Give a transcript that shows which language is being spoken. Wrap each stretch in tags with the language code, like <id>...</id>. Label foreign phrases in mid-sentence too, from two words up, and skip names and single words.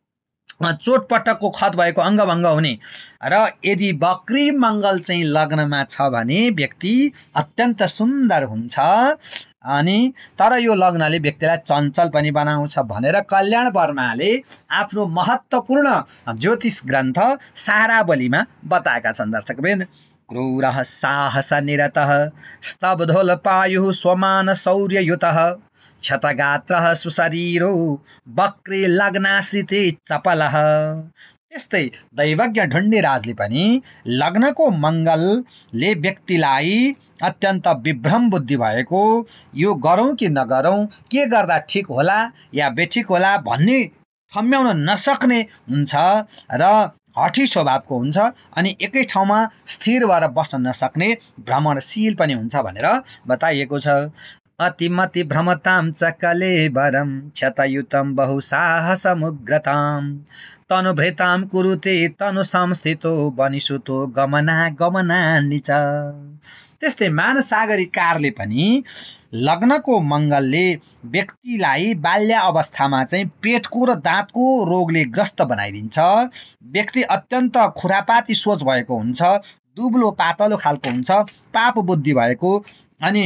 <ne>चोटपटकको खत भएको अङ्गभङ्ग हुने र यदि वक्री मङ्गल चाहिँ लग्नमा छ भने व्यक्ति अत्यन्त सुन्दर हुन्छ अनि तर यो लग्नले व्यक्तिलाई चञ्चल पनि बनाउँछ भनेर कल्याण वर्माले आफ्नो महत्त्वपूर्ण ज्योतिष ग्रन्थ सारावलीमा बताएका छन्। दर्शकवृन्द,</ne> <sa>क्रूरः साहस निरतः स्तब्धोल्पायुः स्वमान शौर्ययुतः क्षतगात्रः सुशरीरो वक्रे लग्नाश्रिते चपलः।</sa> <ne>त्यस्तै दैवज्ञ ढुण्डिराजले पनि लग्नको मङ्गलले व्यक्तिलाई अत्यन्त विभ्रम बुद्धि भएको, यो गरौँ कि नगरौँ, के गर्दा ठिक होला या बेठिक होला भन्ने ठम्म्याउन नसक्ने हुन्छ र हठी स्वभावको हुन्छ, अनि एकै ठाउँमा स्थिर भएर बस्न नसक्ने भ्रमणशील पनि हुन्छ भनेर बताइएको छ।</ne> <sa>अतिमति भ्रमतां च कलेवरं क्षतयुतं बहुसाहसमुग्रतां तनुभृतां कुरुते तनु संस्थितो वनिसुतो गमनागमनानि च।</sa> <ne>त्यस्तै मानसागरी कारले पनि लग्नको मङ्गलले व्यक्तिलाई बाल्य अवस्थामा चाहिँ पेटको र दाँतको रोगले ग्रस्त बनाइदिन्छ। व्यक्ति अत्यन्त खुरापाती सोच भएको हुन्छ, दुब्लो पातलो खालको हुन्छ, पाप बुद्धि भएको, अनि</ne>